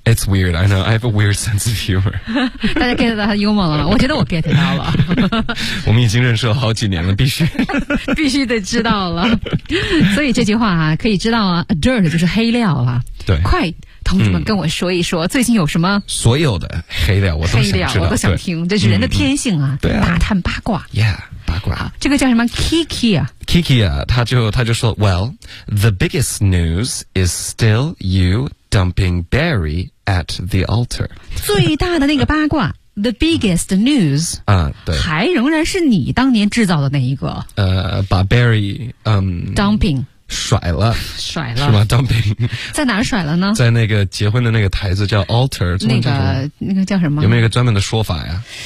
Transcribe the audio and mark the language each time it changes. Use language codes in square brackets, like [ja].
[en] It's weird, I know, I have a weird sense of humor。 [zh] 大家 get 到他的幽默了吗？我觉得我 get 到了。我们已经认识了好几年了，必须必须得知道了。所以这句话啊，可以知道啊， dirt 就是黑料了。对，快同志们跟我说一说，最近有什么所有的黑料我都想知道，黑料我都想听，这是人的天性啊。对啊，打探八卦。 [en] Yeah， [zh] 好，这个叫什么 Kiki 啊， Kiki 啊，他就说 [en] Well, the biggest news is still you dumping Barry at the altar。 [zh] 最大的那个八卦 [en] The biggest news、 [zh] 对，还仍然是你当年制造的那一个，把 Barry、 [en] dumping [zh] 甩了，甩了是吗？ [en] Dumping [zh] 在哪甩了呢？在那个结婚的那个台子叫 altar，那个叫什么？有没有一个专门的说法呀？